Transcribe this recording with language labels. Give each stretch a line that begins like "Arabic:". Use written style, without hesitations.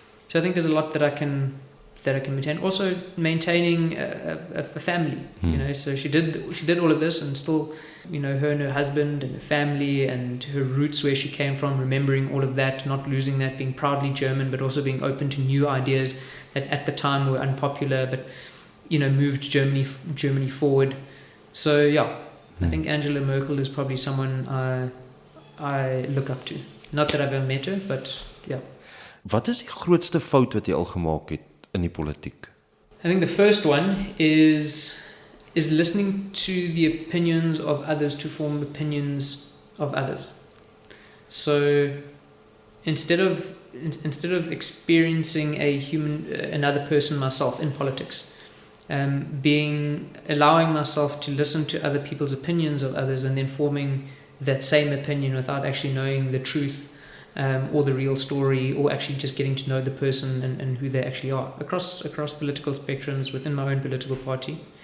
English: So I think there's a lot that I can maintain. Also maintaining a family, so she did all of this and still, her and her husband and her family and her roots, where she came from, remembering all of that, not losing that, being proudly German, but also being open to new ideas that at the time were unpopular, but, moved Germany forward. So yeah, I think Angela Merkel is probably someone I look up to. Not that I've ever met her, but yeah.
Afrikaans: Wat is die grootste fout wat jy al gemaak het in die politiek?
English: I think the first one is listening to the opinions of others to form opinions of others. So instead of experiencing another person myself in politics, allowing myself to listen to other people's opinions of others and then forming that same opinion without actually knowing the truth or the real story, or actually just getting to know the person and who they actually are across political spectrums within my own political party.